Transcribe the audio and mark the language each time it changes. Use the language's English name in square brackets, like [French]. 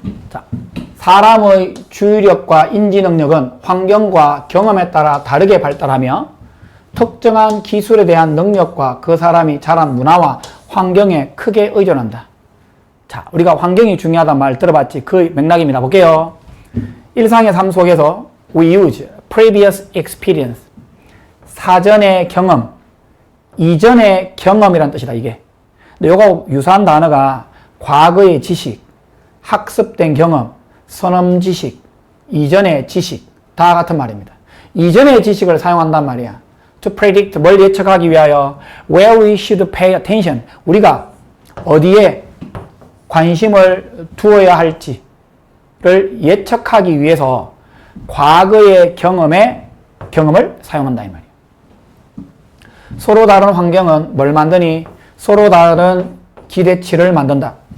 [Korean] 자, 사람의 주의력과 인지 능력은 환경과 경험에 따라 다르게 발달하며 특정한 기술에 대한 능력과 그 사람이 자란 문화와 환경에 크게 의존한다. 자, 우리가 환경이 중요하다는 말 들어봤지? 그 맥락입니다. 볼게요. 일상의 삶 속에서 [English] we use previous experience. [Korean] 사전의 경험, 이전의 경험이란 뜻이다, 이게. 근데 요거 유사한 단어가 과거의 지식, 학습된 경험, 선험 지식, 이전의 지식, 다 같은 말입니다. 이전의 지식을 사용한단 말이야. [English] To predict, [Korean] 뭘 예측하기 위하여 [English] where we should pay attention. [Korean] 우리가 어디에 관심을 두어야 할지를 예측하기 위해서 과거의 경험을 사용한다 이 말이에요. 서로 다른 환경은 뭘 만드니? 서로 다른 기대치를 만든다.